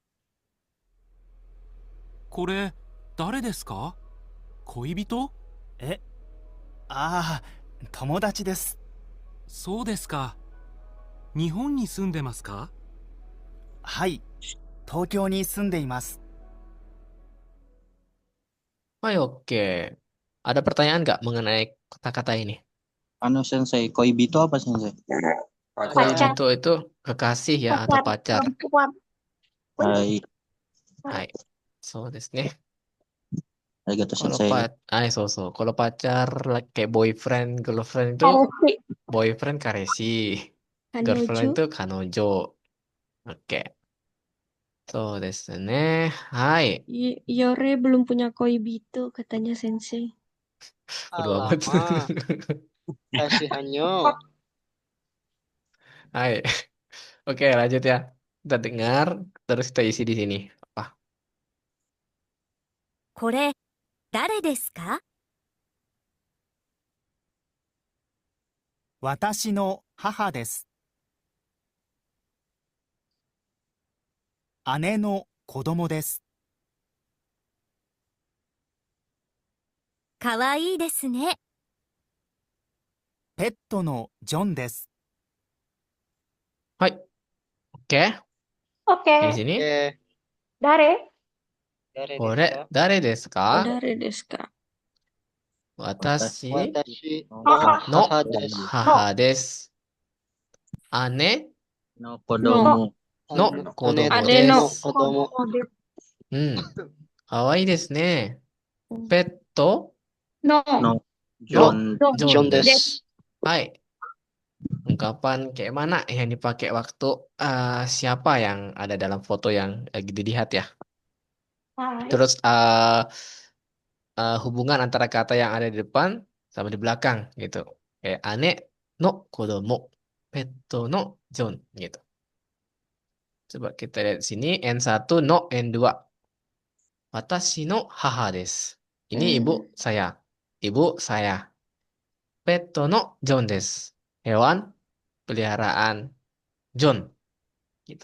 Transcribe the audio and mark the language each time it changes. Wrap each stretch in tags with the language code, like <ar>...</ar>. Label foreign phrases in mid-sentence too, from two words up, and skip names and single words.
<ja>これ、誰ですか？恋人？ああ、友達です。そうですか。日本に住んでますか？はい、東京に住んでいます。</ja> <id>Hai, oke. Ada pertanyaan nggak mengenai kata-kata ini? Sensei, koibito apa Sensei? Pacar. Koibito itu kekasih ya atau pacar. Perempuan.</id> <ja>Hai, Hai. So, desu ne. arigato</ja> <id>Kalau Sensei. Kalau pacar kayak</id> <en>boyfriend, girlfriend</en> <id>itu Kareshi.</id> <en>boyfriend kareshi, girlfriend</en> <id>Kanojo. itu kanojo. Oke.</id> <ja>So, desu ne. Hai.</ja> <id>Yore belum punya koibito, katanya Sensei. Bodo amat. Alamak, kasihannya. Hai. Oke, lanjut ya. Kita dengar, terus kita isi di sini. Apa?</id> <ja>これ、誰ですか？私の母です。姉の子供です。かわいいですね。ペットのジョンです。</ja> <id>Hai. Oke. Di Oke. sini. Dari?</id> <ja>これ、誰ですか? 誰ですか? Watashi Watashi Haha. no 母です. 母です. Ane の子供. no Ane kodomo アデの desu. kodomo. かわいいですね。ペット No. No, no John. John John desu. desu. Hai.</ja> <id>Ungkapan kayak mana yang dipakai waktu siapa yang ada dalam foto yang lagi dilihat ya. Hai. Terus hubungan antara kata yang ada di depan sama di belakang gitu. Kayak</id> <ja>姉の子供, ペットのジョン</ja> <id>gitu. Coba kita lihat di sini N1 no N2.</id> <ja>私の母です.</ja> <id>Ini ibu saya. Ibu saya.</id> <ja>ペットのジョンです.</ja> <id>Hewan peliharaan John gitu.</id>